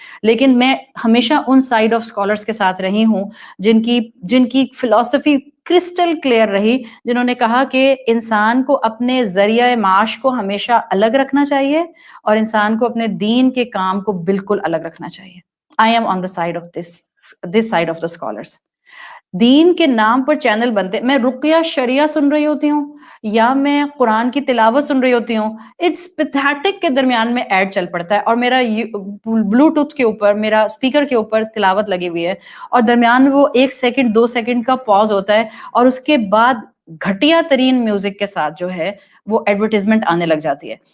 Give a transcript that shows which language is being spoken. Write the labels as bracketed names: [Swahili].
[Urdu] لیکن میں ہمیشہ ان سائڈ آف اسکالرس کے ساتھ رہی ہوں جن کی فلسفی کرسٹل کلیئر رہی, جنہوں نے کہا کہ انسان کو اپنے ذریعہ معاش کو ہمیشہ الگ رکھنا چاہیے, اور انسان کو اپنے دین کے کام کو بالکل الگ رکھنا چاہیے. [English] I am on the side of this side of the scholars. [Urdu] دین کے نام پر چینل بنتے, میں رقیہ شریعہ سن رہی ہوتی ہوں یا میں قرآن کی تلاوت سن رہی ہوتی ہوں, [English] it's pathetic [Urdu] کے درمیان میں ایڈ چل پڑتا ہے, اور میرا بلوٹوتھ کے اوپر, میرا اسپیکر کے اوپر تلاوت لگی ہوئی ہے, اور درمیان وہ 1 سیکنڈ 2 سیکنڈ کا پاز ہوتا ہے, اور اس کے بعد گھٹیا ترین میوزک کے ساتھ جو ہے وہ ایڈورٹیزمنٹ آنے لگ جاتی ہے.